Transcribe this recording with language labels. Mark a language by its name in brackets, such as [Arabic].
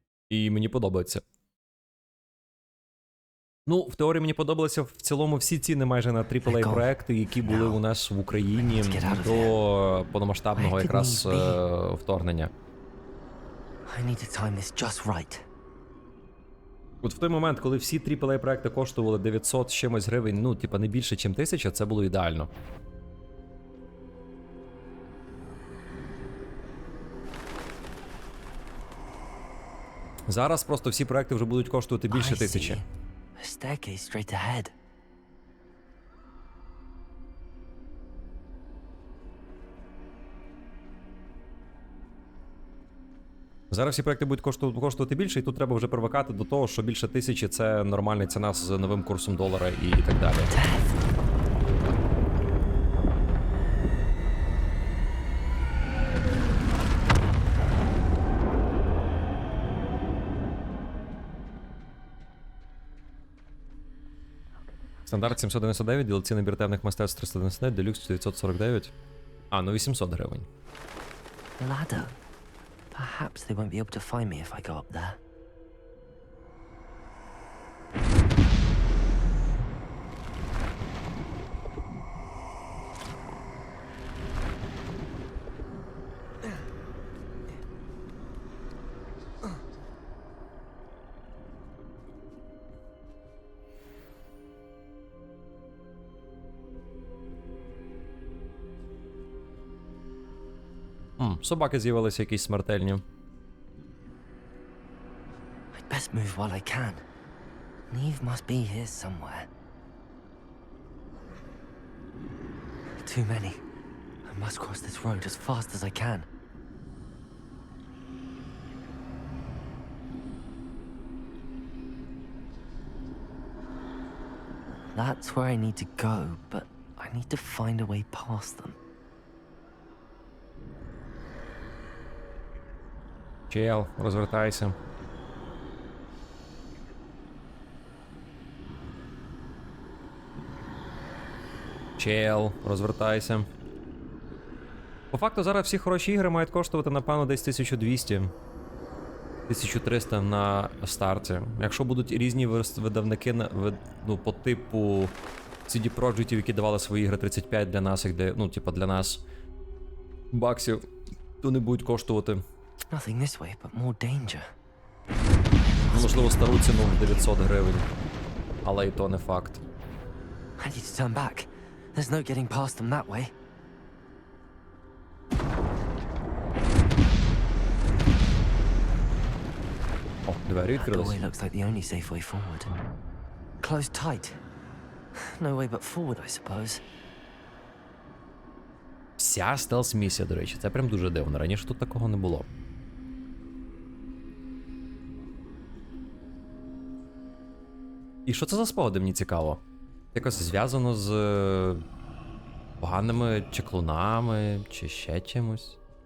[Ukrainian] І мені подобається. Ну, в теорії мені подобалися в цілому всі ціни майже на AAA проекти, які були у нас в Україні до повномасштабного якраз вторгнення. [English] I need to time this just right. [Ukrainian] От в той момент, коли всі AAA проекти коштували 900 з чимось гривень, ну, типа не більше, ніж 1000, це було ідеально. Зараз просто всі проекти вже будуть коштувати більше 1000. [English] A staircase straight ahead. [Ukrainian] Зараз всі проекти будуть коштувати більше, і тут треба вже привикати до того, що більше 1000 – це нормальна ціна з новим курсом долара і так далі. Стандарт 799, DLC набір темних мистецтв 399, делюкс 949. А, ну 800 гривень. [English] Ladder. Perhaps they won't be able to find me if I go up there. [Ukrainian] Собаки з'явилися якісь смертельні. [English] I'd best move while I can. Neve must be here somewhere. Too many. I must cross this road as fast as I can. That's where I need to go, but I need to find a way past them. [Ukrainian] Чел, розвертайся. Чел, розвертайся. По факту зараз всі хороші ігри мають коштувати, напевно, десь 1200. 1300 на старті. Якщо будуть різні видавники ну, по типу CD Projekt, які давали свої ігри 35 для нас, як ну, типа для нас баксів, то не будуть коштувати. [English] Nothing this way, but more danger. [Ukrainian] Можливо, стару ціну в 900 гривень. Але і то не факт. [English] I need to turn back. There's no getting past them that way. [Ukrainian] О, двері відкрились. [English] doorway looks like the only safe way forward. Closed tight. No way but forward, I suppose. [Ukrainian] Вся стелс-місія, до речі, це прям дуже дивно. Раніше тут такого не було. І що це за спогади, мені цікаво? Якось зв'язано з поганими чеклунами чи ще чимось.